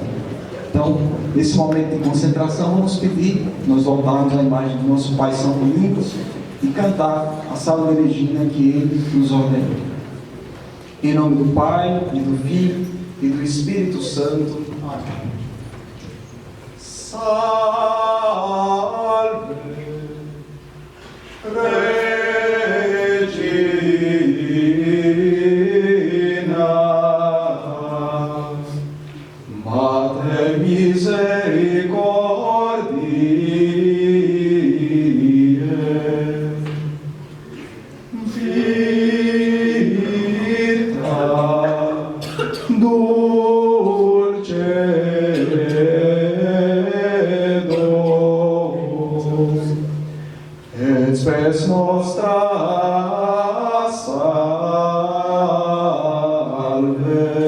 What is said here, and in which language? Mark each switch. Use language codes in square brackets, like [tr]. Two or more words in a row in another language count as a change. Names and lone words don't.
[pt] Então, nesse momento de concentração, vamos pedir, nós voltarmos à imagem do nosso Pai São Domingos e cantar a Salve Regina que Ele nos ordenou. Em nome do Pai, e do Filho, e do Espírito Santo. Amém. [la] Salve Regina. Mater misericordiae, vita dulcedo, et spes nostra salve.